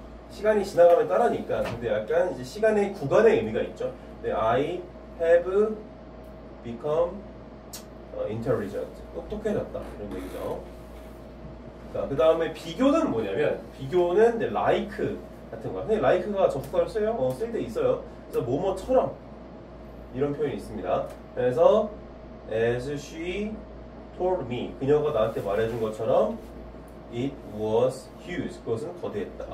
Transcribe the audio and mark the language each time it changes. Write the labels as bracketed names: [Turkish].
[Korean] 시간이 지나감에 따라니까. 근데 약간 이제 시간의 구간의 의미가 있죠. 근데 [English] I have become intelligent, [Korean] 똑똑해졌다. 이런 얘기죠. 자, 그 다음에 비교는 뭐냐면, 비교는 이제 like 같은 거야. 근데 like가 접속사를 써요? 쓸 때 있어요. 그래서 뭐뭐처럼 이런 표현이 있습니다. 그래서 [English] as she told me, [Korean] 그녀가 나한테 말해준 것처럼 [English] it was huge, [Korean] 그것은 거대했다.